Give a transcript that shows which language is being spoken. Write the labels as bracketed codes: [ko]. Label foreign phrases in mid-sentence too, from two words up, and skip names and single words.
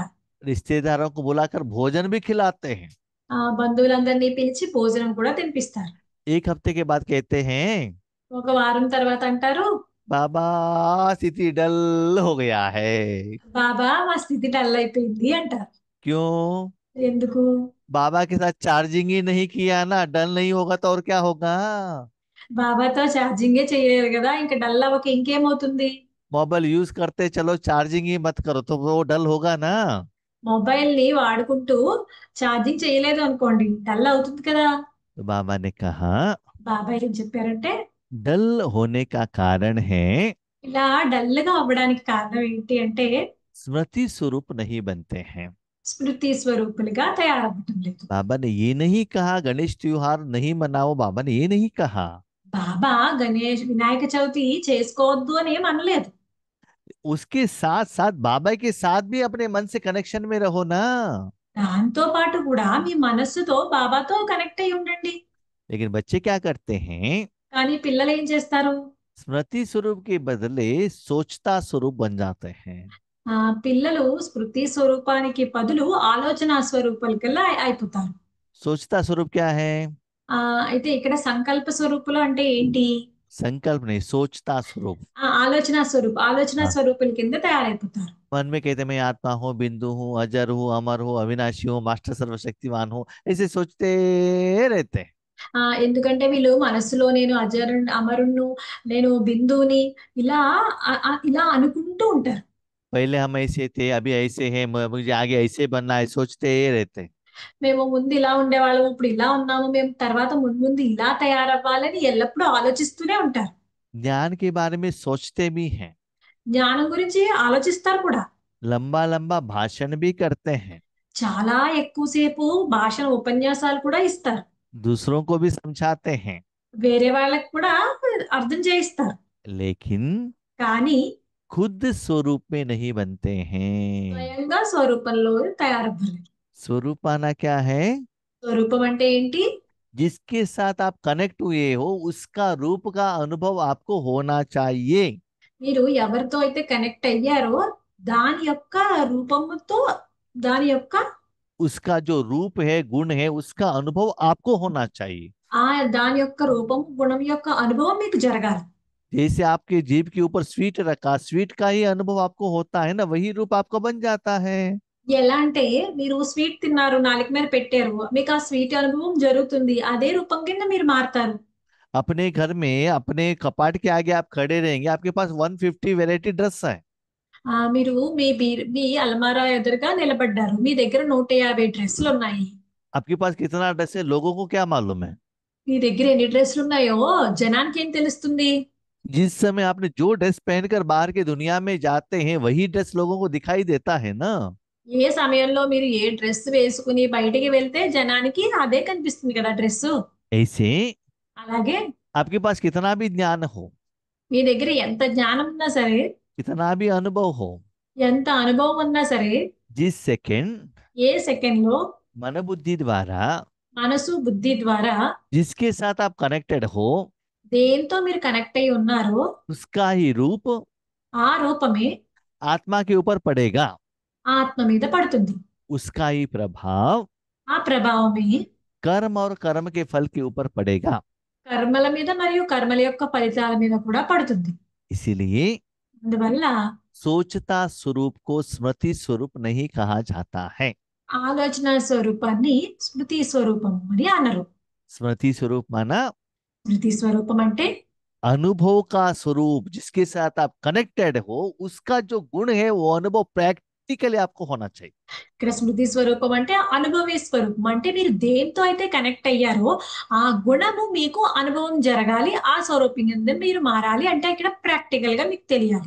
[hi] रिश्तेदारों को बुलाकर भोजन भी खिलाते हैं। [te] బంధువులందరినీ పిలిచి భోజనం కూడా తినిపిస్తారు. [hi] एक हफ्ते के बाद कहते हैं, [te] ఒక వారం తర్వాత అంటారు, [hi] बाबा स्थिति डल हो गया है। [te] బాబా మా స్థితి డల్ అయిపోయింది అంటారు. [hi] क्यों? [te] ఎందుకు? [hi] बाबा के साथ चार्जिंग ही नहीं किया ना, डल नहीं होगा तो और क्या होगा? [te] బాబాతో ఛార్జింగే చేయలేదు కదా, ఇంకా డల్ అవ్వక ఇంకేమవుతుంది? [en] mobile use [hi] करते चलो, चार्जिंग ही मत करो तो वो डल होगा ना। [te] మొబైల్ ని వాడుకుంటూ ఛార్జింగ్ చేయలేదు అనుకోండి, డల్ అవుతుంది కదా. [hi] तो बाबा ने कहा, [te] బాబా ఏం చెప్పారంటే, [hi] डल होने का कारण है [te] ఇలా డల్ గా అవ్వడానికి కారణం ఏంటి అంటే [hi] स्मृति स्वरूप नहीं बनते हैं। [te] స్మృతి స్వరూపులుగా తయారవ్వటం లేదు. [hi] बाबा ने ये नहीं कहा गणेश त्योहार नहीं मनाओ, बाबा ने ये नहीं कहा। [te] బాబా వినాయక చవితి చేసుకోవద్దు అని ఏం అనలేదు. [hi] उसके साथ साथ बाबा के साथ भी अपने मन से कनेक्शन में रहो ना। [te] దాంతో పాటు కూడా మీ మనస్సుతో బాబాతో కనెక్ట్ అయి ఉండండి. [hi] लेकिन बच्चे क्या करते हैं? [te] కానీ పిల్లలు ఏం చేస్తారు? [hi] स्मृति स्वरूप के बदले सोचता स्वरूप बन जाते हैं। [te] పిల్లలు స్మృతి స్వరూపానికి బదులు ఆలోచన స్వరూపాలకల్లా అయిపోతారు. [hi] सोचता स्वरूप क्या है? [te] అయితే ఇక్కడ సంకల్ప స్వరూపులు అంటే ఏంటి? [hi] संकल्प नहीं, सोचता स्वरूप। [te] ఆలోచన [hi] हाँ। [te] స్వరూపుల కింద తయారైపోతారు. [hi] मन में कहते मैं आत्मा हूँ, बिंदु हूँ, अजर हूँ, अमर हूँ, अविनाशी हूँ, मास्टर सर्वशक्तिमान हूँ, ऐसे सोचते रहते हैं। [te] ఎందుకంటే వీళ్ళు మనస్సులో నేను అమరుణ్ణు, నేను బిందువుని ఇలా ఇలా అనుకుంటూ ఉంటారు. [hi] पहले हम ऐसे थे, अभी ऐसे हैं, मुझे आगे ऐसे बनना है, सोचते रहते हैं। [te] మేము ముందు ఇలా ఉండేవాళ్ళము, ఇప్పుడు ఇలా ఉన్నాము, మేము తర్వాత ముందు ఇలా తయారవ్వాలని ఎల్లప్పుడూ ఆలోచిస్తూనే ఉంటారు. [hi] ज्ञान के बारे में सोचते भी हैं, [te] జ్ఞానం గురించి ఆలోచిస్తారు కూడా. [hi] लंबा लंबा भाषण भी करते हैं, [te] చాలా ఎక్కువసేపు భాషణ ఉపన్యాసాలు కూడా ఇస్తారు. [hi] दूसरों को भी समझाते हैं। [te] వేరే వాళ్ళకి కూడా అర్థం చేయిస్తారు. [hi] लेकिन [te] కానీ [hi] खुद स्वरूप में नहीं बनते हैं। [te] స్వయంగా స్వరూపంలో తయారవ్వలేదు. [hi] स्वरूप आना क्या है? [te] స్వరూపం అంటే ఏంటి? [hi] जिसके साथ आप कनेक्ट हुए हो उसका रूप का अनुभव आपको होना चाहिए। [te] మీరు ఎవరితో అయితే కనెక్ట్ అయ్యారో దాని యొక్క రూపముతో, దాని యొక్క [hi] उसका जो रूप है, गुण है, उसका अनुभव आपको होना चाहिए। [te] దాని యొక్క రూపం, గుణం యొక్క అనుభవం మీకు జరగాలి. [hi] जैसे आपके जीभ के ऊपर स्वीट रखा, स्वीट का ही अनुभव आपको होता है ना, वही रूप आपका बन जाता है। [te] ఎలా అంటే మీరు స్వీట్ తిన్నారు, నాలుక మీద పెట్టారు, మీకు ఆ స్వీట్ అనుభవం జరుగుతుంది. అదే రూపం కింద మీరు మారుతారు. [hi] अपने घर में अपने कपाट के आगे आप खड़े रहेंगे, आपके पास 150 [en] variety dress [hi] है। [te] మీరు మీ అల్మారా ఎదురుగా నిలబడ్డారు, మీ దగ్గర 150 డ్రెస్సులు ఉన్నాయి. [hi] आपके पास कितना ड्रेस है लोगों को क्या मालूम है? [te] మీ దగ్గర ఎన్ని డ్రెస్సులు ఉన్నాయో జనానికి ఏం తెలుస్తుంది? [hi] जिस समय आपने जो ड्रेस पहनकर बाहर की दुनिया में जाते हैं वही ड्रेस लोगों को दिखाई देता है ना। [te] ఏ సమయంలో మీరు ఏ డ్రెస్ వేసుకుని బయటికి వెళ్తే జనానికి అదే కనిపిస్తుంది కదా డ్రెస్. [hi] ऐसे [te] అలాగే [hi] आपके पास कितना भी ज्ञान हो, [te] మీ దగ్గర ఎంత జ్ఞానం ఉన్నా సరే, [hi] कितना भी अनुभव हो, [te] ఎంత అనుభవం ఉన్నా సరే, [hi] जिस सेकंड [te] ఏ సెకండ్ లో [hi] मन बुद्धि द्वारा [te] మనసు బుద్ధి ద్వారా [hi] जिसके साथ आप कनेक्टेड हो [te] దేంతో మీరు కనెక్ట్ అయి ఉన్నారో [hi] उसका ही रूप [te] ఆ రూపమే [hi] आत्मा के ऊपर पड़ेगा, [te] ఆత్మ మీద పడుతుంది. [hi] उसका ही प्रभाव [te] ఆ ప్రభావమే [hi] कर्म और कर्म के फल के ऊपर पड़ेगा। [te] కర్మల మీద మరియు కర్మల యొక్క ఫలితాల మీద కూడా పడుతుంది. [hi] इसीलिए [te] అందువల్ల [hi] सोचता स्वरूप को स्मृति स्वरूप नहीं कहा जाता है। [te] ఆలోచన స్వరూపాన్ని స్మృతి స్వరూపం అని అనరు. [hi] स्मृति स्वरूप माना [te] స్మృతి స్వరూపం అంటే [hi] अनुभव का स्वरूप, जिसके साथ आप कनेक्टेड हो, उसका जो गुण है वो अनुभव प्रैक्टिकली आपको होना चाहिए। [te] ఇక్కడ స్మృతి స్వరూపం అంటే అనుభవీ స్వరూపం అంటే మీరు దేంతో అయితే కనెక్ట్ అయ్యారో ఆ గుణము మీకు అనుభవం జరగాలి, ఆ స్వరూపం కింద మీరు మారాలి అంటే ఇక్కడ ప్రాక్టికల్ గా మీకు తెలియాలి.